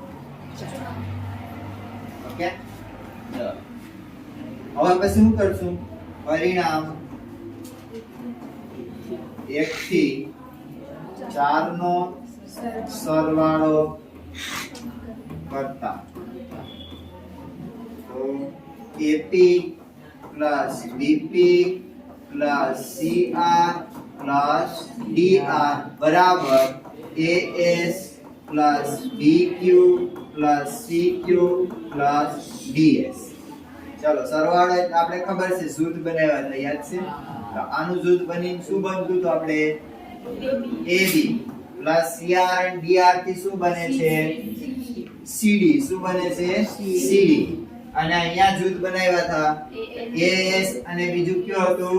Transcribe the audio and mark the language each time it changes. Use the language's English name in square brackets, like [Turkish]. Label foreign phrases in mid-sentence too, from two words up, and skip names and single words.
[Gujarati] ઓકે, હવે પછી શું કરશું? પરિણામ 1 થી 4 નો સરવાળો કરતા તો [English] AP plus BP plus CR plus DR બરાબર AS plus BQ plus CQ plus DS. [Gujarati] ચલો સરવાળો એટલે આપણે ખબર છે જૂથ બનાવ્યા હતા, યાદ છે? તો આનું જૂથ બનીને શું બનતું? તો આપણે [English] AB plus CR and DR [Gujarati] થી શું બને છે? CD. શું બને છે? CD. અને અહીંયા જૂથ બનાવ્યા હતા AS અને બીજું કયું હતું?